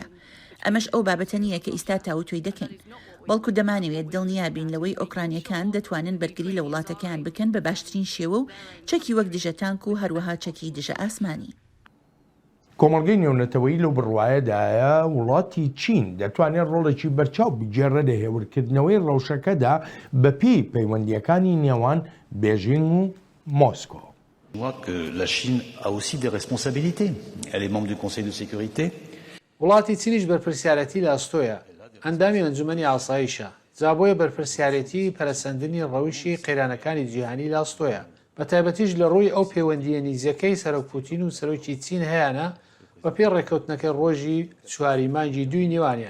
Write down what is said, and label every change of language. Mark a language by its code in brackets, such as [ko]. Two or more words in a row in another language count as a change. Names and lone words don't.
[ckb] ئەمەش ئەو بابەتە نییە کە ئیستا تاوتوێی دەکەین. بەڵکو دەمانەوێت دڵنیابین لەوەی ئۆکرانیەکان دەتوانن بەرگری لە وڵاتەکان بکەن بە باشترین شێوە و چەکی وەک دژە تانک و هەروەها چەکی دژە ئاسمانی. کۆمەڵگەی نێونەتەوەیی لەو بڕواایەدایە وڵاتی چین دەتوانێت ڕۆڵێکی بەرچاو بگێڕە لە هێورکردنەوەی ڕەوشەکەدا بەپێی پەیوەندیەکانی نێوان بێژین و مۆسکۆ. [fr] La Chine a aussi des responsabilités. Elle est membre du Conseil de sécurité. [ckb] وڵاتی چینیش بەرپرسیارەتی لە ئەستۆیە، ئەندامی ئەنجومەنی ئاسایشە، جابۆیە بەرپرسیارەتی پەرەسەندنی ڕەوشی قەیرانەکانی جیهانی لە ئەستۆیە. بە تایبەتیش لە ڕووی ئەو پەیوەندیە نیزەکەی سەرۆک پوتین و سەرۆکی چین هەیەە بە پێی ڕێکەوتنەکەی ڕۆژی 4 مانگی 2 نێوانیان.